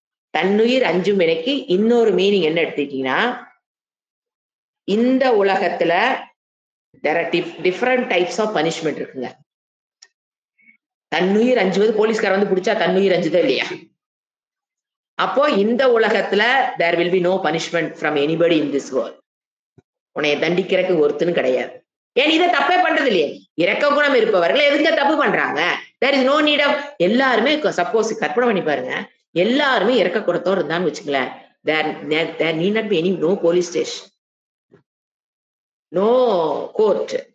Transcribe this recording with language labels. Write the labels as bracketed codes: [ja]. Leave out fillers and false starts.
[ta] தன்னுயிர் அஞ்சும் வினைக்கு இன்னொரு மீனிங் என்ன எடுத்துக்கிட்டீங்கன்னா, இந்த உலகத்துல [en] there are different types of punishment [ta] இருக்குங்க. தன்னுயிர் அஞ்சுவது, போலீஸ்கார வந்து பிடிச்சா தன்னுயிர் அஞ்சுதோ இல்லையா? அப்போ இந்த உலகத்துல [en] there will be no punishment from anybody in this world. [ta] உன்னைய தண்டிக்கிறதுக்கு ஒருத்தனும் கிடையாது. ஏன் இதை தப்பே பண்றது இல்லையே? இரக்க குணம் இருப்பவர்கள் எதுக்கு தப்பு பண்றாங்க? [en] there is no need of. [ta] எல்லாருமே சப்போஸ் கற்பனை பண்ணி பாருங்க, எல்லாருமே இரக்க குணத்தோடு இருந்தான்னு வச்சுக்கல, [en] there need not be any no police station, [ta] no court.